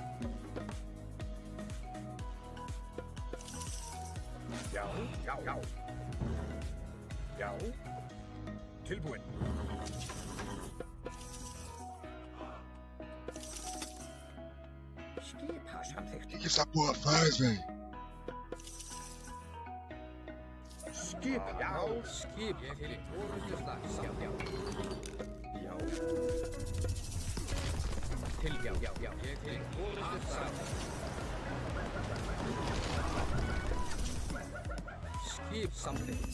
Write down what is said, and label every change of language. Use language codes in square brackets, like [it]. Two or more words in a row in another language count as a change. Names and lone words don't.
[is] Já. Já. Já. Já. Tilbúin. Skipan. Samþykkt. [pt] Que essa porra faz, velho? [is] Skipan. Já. Skip. Ég vil. Orrustuslag. Já. Já. Já. Ég vil. Orrustuslag. Skip. Samþykkt.